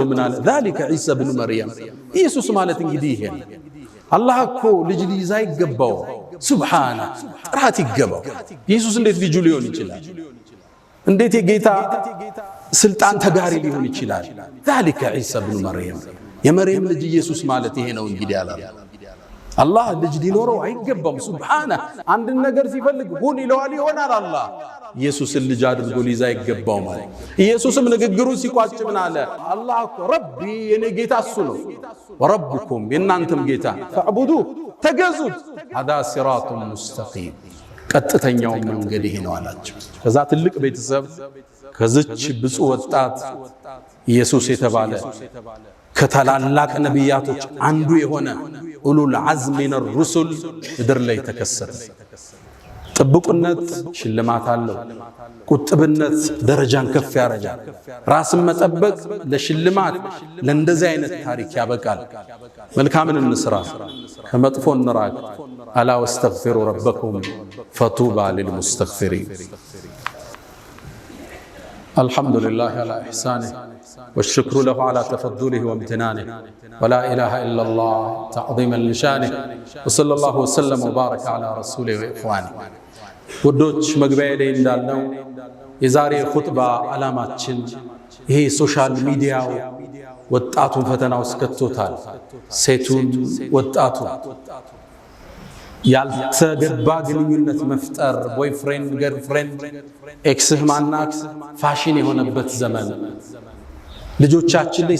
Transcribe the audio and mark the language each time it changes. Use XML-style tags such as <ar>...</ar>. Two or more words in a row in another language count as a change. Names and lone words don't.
<am>ምን አለ</am> <ar>ذلك عيسى ابن مريم</ar> <am>ኢየሱስ ማለት እንግዲህ ይሄ አላህ እኮ ልጅ ሊይዛ ይገባው ሱብሃነ ጥራት ይገባው ኢየሱስ እንዴት ልጅ ሊሆን ይችላል እንዴት የጌታ ስልጣን ተጋሪ ሊሆን ይችላል</am> <ar>ذلك عيسى ابن مريم</ar> <am>የመርየም ልጅ ኢየሱስ ማለት ይሄ ነው እንግዲህ አለ አላህ ልጅ ሊኖረው አይገባም ሱብሃነ አንድ ነገር ሲፈልግ ሁን ይለዋል ይሆናል አላህ ኢየሱስን ልጅ አድርጎ ሊይዛ ይገባው ማለት ኢየሱስም ንግግሩ ሲቋጭ ምን አለ አላህ ረቢ የኔ ጌታ እሱ ነው ወረብኩም የናንተም ጌታ ፈዕቡዱ ተገዙት</am> <ar>هذا صراط مستقيم</ar> <am>ቀጥተኛው መንገድ ይሄ ነው አላቸው ከዛ ትልቅ ቤተሰብ ከዚች ብፁዕ ወጣት ኢየሱስ የተባለ ከታላላቅ ነቢያቶች አንዱ የሆነ</am> <ar>أولو العزم من الرسل</ar> <am>ምድር ላይ ተከሰተ ጥብቁነት ሽልማት አለው ቁጥብነት ደረጃን ከፍ ያረጋል ራስን መጠበቅ ለሽልማት ለእንደዚህ አይነት ታሪክ ያበቃል መልካምን እንስራ ከመጥፎ እንራቅ</am> <ar>ألا واستغفروا ربكم فطوبى للمستغفرين الحمد لله على إحسانه والشكر له على تفضله وامتنانه ولا إله إلا الله تعظيما لشانه وصلى الله وسلم وبارك على رسوله وإخوانه</ar> <am>ውዶች መግቢያ ላይ እንዳልነው የዛሬ ኹጥባ ዓላማችን ይሄ ሶሻል ሚዲያው ወጣቱን ፈተና ውስጥ ከቶታል ሴቱን ወጣቱ ያልተገባ ግንኙነት መፍጠር</am> <en>boyfriend girlfriend</en> <am>ኤክስህ ማናት ፋሽን የሆነበት ዘመን ልጆቻችን ላይ</am>